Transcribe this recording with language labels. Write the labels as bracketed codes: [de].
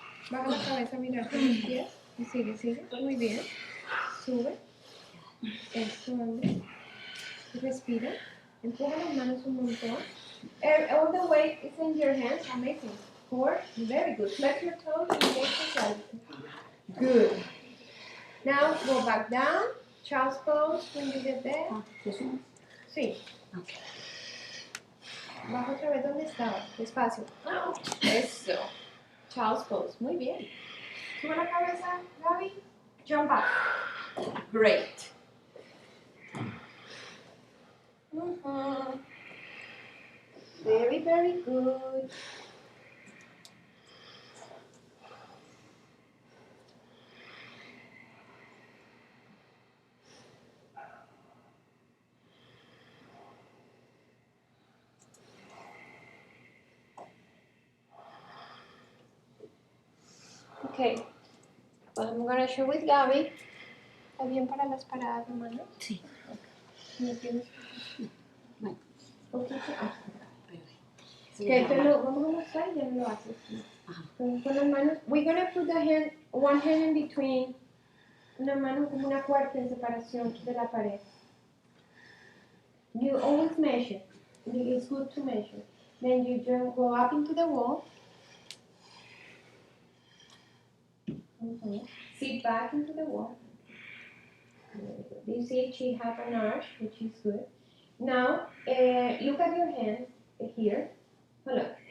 [es] Baja la cabeza, mirar con los pies. Y sigue. Muy bien. Sube. Eso, hombre. Respira. Empuja las manos un montón. [en] All the weight is in your hands. Amazing. 4. Very good. Flex your toes and make exercise. Good. Now go back down. Child's pose when you get there. [es] Sí. [en] Okay. [es] Baja otra vez donde estaba. Despacio. Eso. [en] Child's pose. [es] Muy bien. Sube la cabeza, Gaby. [en] Jump up. Great. Very, very good. Okay, well, I'm going to show with Gaby. [es] ¿Está bien para las paradas de mano? Sí. ¿Me tienes? Bueno. Poquito. Okay, pero vamos a mostrar y ya no lo haces. Con las manos. [en] We're going to put one hand in between. [es] Una mano como una cuarta en separación de la pared. [en] You always measure. It's good to measure. Then you just go up into the wall. Sit back into the wall. You see she has an arch, which is good. Now, look at your hand here. Hold on.